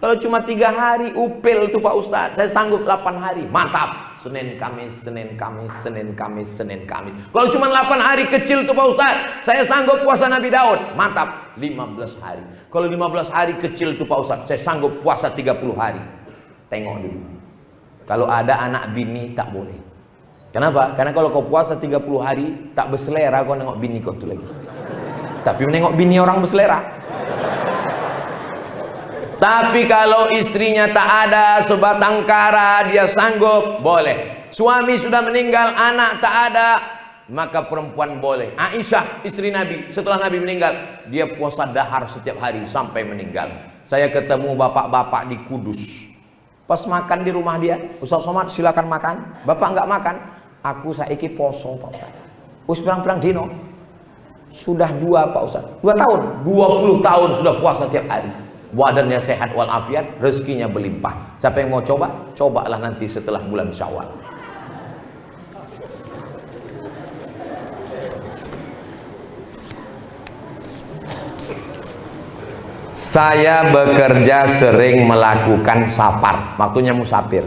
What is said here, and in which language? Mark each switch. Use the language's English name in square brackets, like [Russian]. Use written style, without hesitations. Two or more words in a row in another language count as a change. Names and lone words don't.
[Indonesian] Kalau cuma 3 hari upil tuh Pak Ustadz, saya sanggup 8 hari, mantap. Senin Kamis, Senin Kamis, Senin Kamis, Senin Kamis. Kalau cuma 8 hari kecil tuh Pak Ustadz, saya sanggup puasa Nabi Daud, mantap. 15 hari. Kalau 15 hari kecil tuh Pak Ustadz, saya sanggup puasa 30 hari. Tengok dulu. Kalau ada anak bini tak boleh. Kenapa? Karena kalau kau puasa 30 hari tak berselera, kau nengok bini kau tuh lagi. Tapi menengok bini orang berselera. Tapi kalau istrinya tak ada, sebatang kara dia sanggup, boleh. Suami sudah meninggal, anak tak ada, maka perempuan boleh. Aisyah istri Nabi, setelah Nabi meninggal, dia puasa dahar setiap hari sampai meninggal. Saya ketemu bapak-bapak di Kudus. Pas makan di rumah dia, Ustaz Somad silakan makan. Bapak nggak makan. [Javanese] Aku saiki poso Pak Ustaz. Us pirang-pirang dino. [Indonesian] Sudah 2 Pak Ustaz. 2 tahun, 20 tahun sudah puasa tiap hari. Badannya sehat walafiat, rezekinya berlimpah. Siapa yang mau coba? Cobalah nanti setelah bulan Syawal. Saya bekerja sering melakukan safar, waktunya musafir.